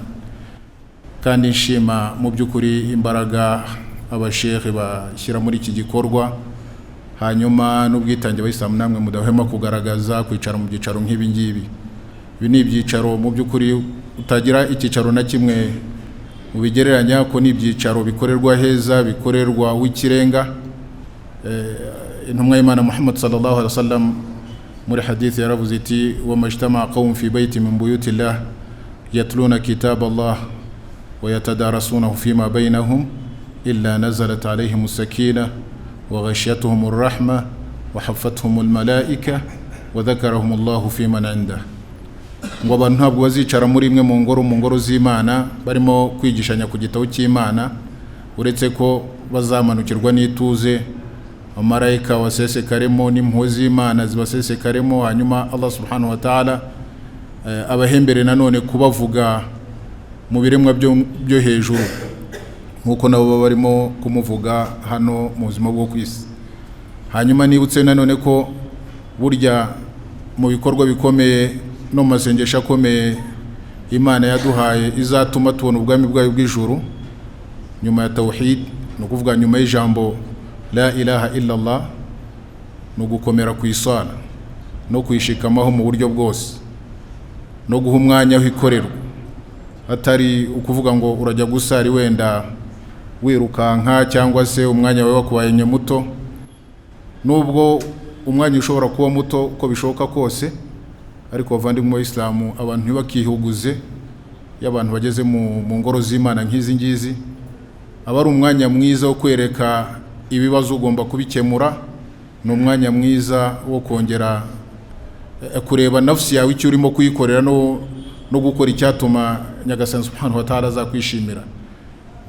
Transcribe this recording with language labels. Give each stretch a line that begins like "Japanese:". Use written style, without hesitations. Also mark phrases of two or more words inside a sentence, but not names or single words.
Kinyarwanda: Kandi nshima mu by'ukuri imbaraga abashehe bashyira muri iki gikorwa, hanyuma n'ubwitange abayisilamu namwe mudahwema kugaragaza, kwicara mu byicaro nk'ibi ngibi. Ibi ni ibyicaro mu by'ukuri utagira icyicaro na kimwe mu bigereranya, ko ni ibyicaro bikorerwa heza, bikorerwa w'ikirenga. Intumwa y'Imana Muhammad
Arabic: صلى الله عليه وسلم
Kinyarwanda: muri hadith yaravuze iti
Arabic: وما اجتمع قوم في بيت من بيوت الله يتلون كتاب الله ويتدارسونه فيما بينهم إلا نزلت عليهم السكينة وغشيتهم الرحمة وحفتهم الملائكة وذكرهم الله فيمن عنده.
Kinyarwanda: Ngo abantu ntabwo bazicara muri imwe mu ngoro z'Imana barimo kwigishanya ku gitabo cy'Imana, uretse ko bazamanukirwa n'ituze, amarayika wasesekaremo n'impuhwe z'Imana zibasesekaremo, hanyuma
Arabic: الله سبحانه وتعالى
Kinyarwanda: abahembere nanone kubavuga mu biremwa byo hejuru nkuko nabo baba barimo kumuvuga hano mu buzima bwo kwisi. Hanyuma nibutse nanone ko burya mu bikorwa bikomeye no masengesho akomeye Imana yaduhaye izatuma tubona ubwami bwayo bw'ijuru nyuma ya tawhid, no kuvuga nyuma y'ijambo
Arabic: لا إله إلا الله,
Kinyarwanda: no gukomera ku isala no kwishikamaho mu buryo bwose, no guha umwanya aho ikorerwa, atari ukuvuga ngo urajya gusari wenda wirukanka cyangwa se umwanya wawe wakubaye muto. Nubwo umwanya ushobora kuba muto uko bishoboka kose, ariko bavandimwe w'Islamu, abantu ntibakihuguze y'abantu bageze mu ngoro z'Imana nk'izi ngizi, aba ari umwanya mwiza wo kwereka ibibazo ugomba kubikemura, ni umwanya mwiza wo kongera kureba nafsi yawe icyo urimo kuyikorera no gukora icyatuma Nyagasani
Arabic: سبحانه وتعالى
Kinyarwanda: azakwishimira.